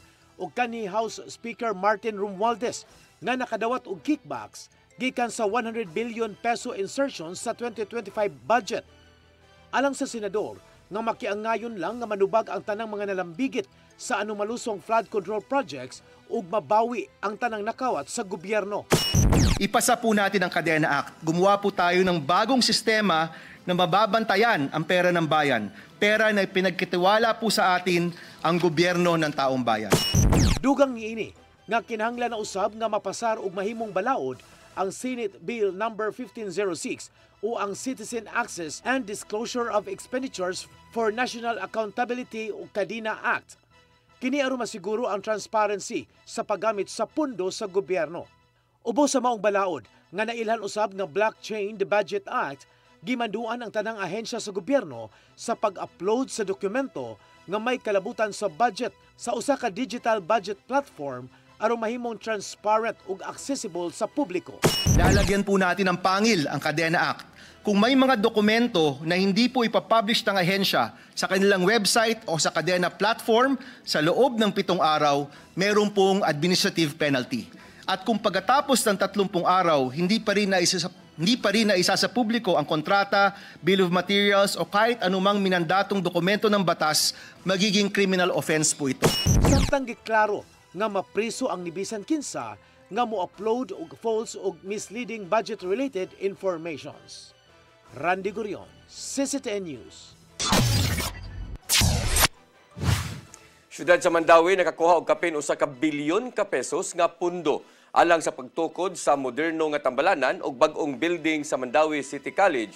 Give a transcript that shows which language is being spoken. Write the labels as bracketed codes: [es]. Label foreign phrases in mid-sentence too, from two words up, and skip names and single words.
[ceb] ug kanhi House Speaker Martin Romualdez nga nakadawat og kickbacks gikan sa 100 [en] billion peso insertions [ceb] sa 2025 budget. Alang sa senador, nga makiangayon lang nga manubag ang tanang mga nalambigit sa anomalusong [en] flood control projects [ceb] ug mabawi ang tanang nakawat sa gobyerno. [tl] Ipasa po natin ang Kadena Act. Gumawa po tayo ng bagong sistema na mababantayan ang pera ng bayan. Pera na pinagkitiwala po sa atin ang gobyerno ng taong bayan. [ceb] Dugang niini nga kinahanglan na usab nga mapasar og mahimong balaod ang Senate Bill number 1506 o ang Citizen Access and Disclosure of Expenditures for National Accountability o CADINA Act. Kini aron masiguro ang transparency sa paggamit sa pundo sa gobyerno. Ubo sa maong balaod nga nailhan usab nga Blockchain the Budget Act, gimanduan ang tanang ahensya sa gobyerno sa pag-upload sa dokumento nga may kalabutan sa budget sa usa ka [en] digital budget platform [ceb] aron mahimong transparent ug accessible sa publiko. [tl] Lalagyan po natin ng pangil ang CADENA Act. Kung may mga dokumento na hindi po ipapublish ng ahensya sa kanilang website o sa CADENA platform sa loob ng 7 araw, meron pong [en] administrative penalty. [tl] At kung pagkatapos ng 30 araw, hindi pa rin naisa sa publiko ang kontrata, [en] bill of materials [tl] o kahit anumang minandatong dokumento ng batas, magiging [en] criminal offense [tl] po ito. [ceb] Samtang giklaro nga mapriso ang nibisan kinsa nga mo-upload og false ug [en] misleading budget-related informations. [ceb] Randy Gurion, CCTN News. Syudad sa Mandawi nakakuha og kapin usa ka bilyon ka pesos nga pundo alang sa pagtukod sa moderno nga tambalanan ug bag-ong building sa Mandawi City College.